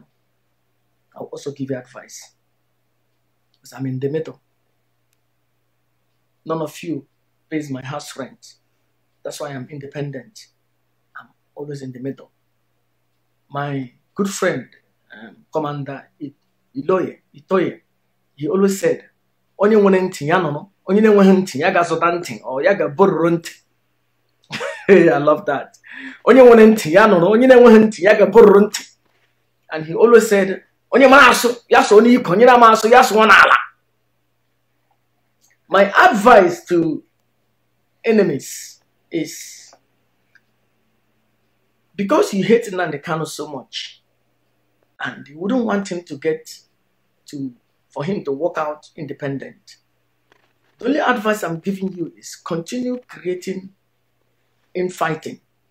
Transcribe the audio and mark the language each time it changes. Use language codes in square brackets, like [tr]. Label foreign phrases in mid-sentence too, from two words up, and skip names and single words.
[en] I will also give you advice because I'm in the middle. None of you pays my house rent. That's why I'm independent. I'm always in the middle. My good friend, Commander Itoye, he always said, [ig] onye nwere ntị ya nọ, onye na-enweghị ntị ya ga-azụta ntị or ya ga-bororo ntị. [en] I love that. [ig] Onye nwere ntị ya nọ, onye na-enweghị ntị ya ga-bororo ntị. [en] And he always said, [ig] onye mara asụ ya so onye iko, onye na-ama asụ ya so n'ala. [en] My advice to enemies is, because you hate Nnamdi Kanu so much and you wouldn't want him for him to walk out independent, the only advice I'm giving you is continue creating infighting.